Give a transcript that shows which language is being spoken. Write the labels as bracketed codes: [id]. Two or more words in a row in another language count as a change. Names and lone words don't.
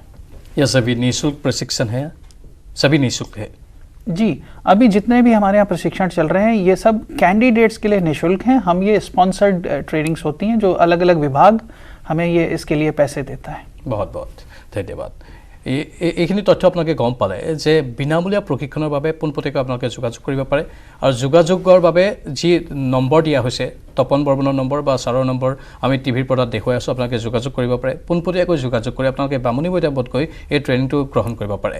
[hi] यह सभी निःशुल्क प्रशिक्षण है? सभी निःशुल्क है जी। अभी जितने भी हमारे यहाँ प्रशिक्षण चल रहे हैं ये सब कैंडिडेट्स के लिए निःशुल्क हैं। हम ये [en] sponsored trainings [hi] होती हैं जो अलग अलग विभाग हमें ये इसके लिए पैसे देता है। बहुत बहुत धन्यवाद। [as] এইখিনি তথ্য আপোনালোকে গম পালে যে বিনামূলীয়া প্ৰশিক্ষণৰ বাবে পোনপটীয়াকৈ আপোনালোকে যোগাযোগ কৰিব পাৰে আৰু যোগাযোগৰ বাবে যি নম্বৰ দিয়া হৈছে তপন বৰ্মনৰ নম্বৰ বা ছাৰৰ নম্বৰ আমি টিভিৰ পৰ্দাত দেখুৱাই আছোঁ, আপোনালোকে যোগাযোগ কৰিব পাৰে। পোনপটীয়াকৈ যোগাযোগ কৰি আপোনালোকে বামুণী মৈদামত গৈ এই ট্ৰেইনিংটো গ্ৰহণ কৰিব পাৰে।